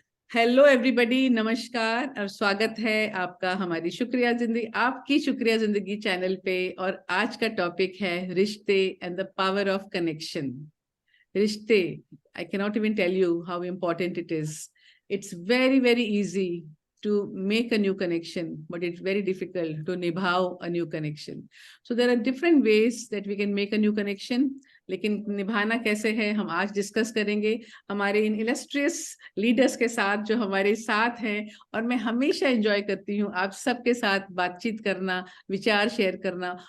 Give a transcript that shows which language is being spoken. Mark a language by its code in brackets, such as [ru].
[en] hello everybody, [hi] नमस्कार और स्वागत है आपका हमारी शुक्रिया जिंदगी आपकी शुक्रिया जिंदगी चैनल पे। और आज का टॉपिक है रिश्ते [en] And the power of connection. रिश्ते, I cannot even tell you how important it is. It's very very easy to make a new connection, but it's very difficult to निभाओ a new connection. So there are different ways that we can make a new connection, [hi] लेकिन निभाना कैसे है हम आज discuss करेंगे हमारे इन illustrious leaders के साथ जो हमारे साथ हैं। और मैं हमेशा एंजॉय करती हूँ आप सबके साथ बातचीत करना, विचार शेयर करना।